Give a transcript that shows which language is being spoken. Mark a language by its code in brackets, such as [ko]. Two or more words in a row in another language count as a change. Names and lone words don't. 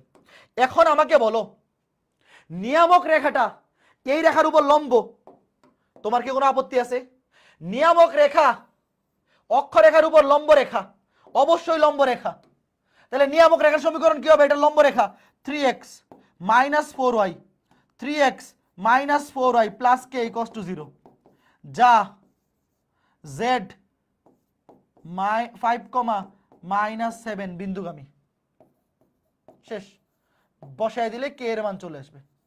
[bn] এখন আমাকে বলো নিয়ামক রেখাটা এই রেখার উপর লম্ব, তোমার কি কোনো আপত্তি আছে? নিয়ামক রেখা অক্ষরেখার উপর লম্ব রেখা, অবশ্যই লম্ব রেখা, তাহলে নিয়ামক রেখার সমীকরণ কি হবে? এটা লম্ব রেখা, 3x - 4y 3x - 4y প্লাস k = 0, যা z 5, -7 বিন্দুগামী, শেষ, বসায় দিলে k এর মান চলে আসবে।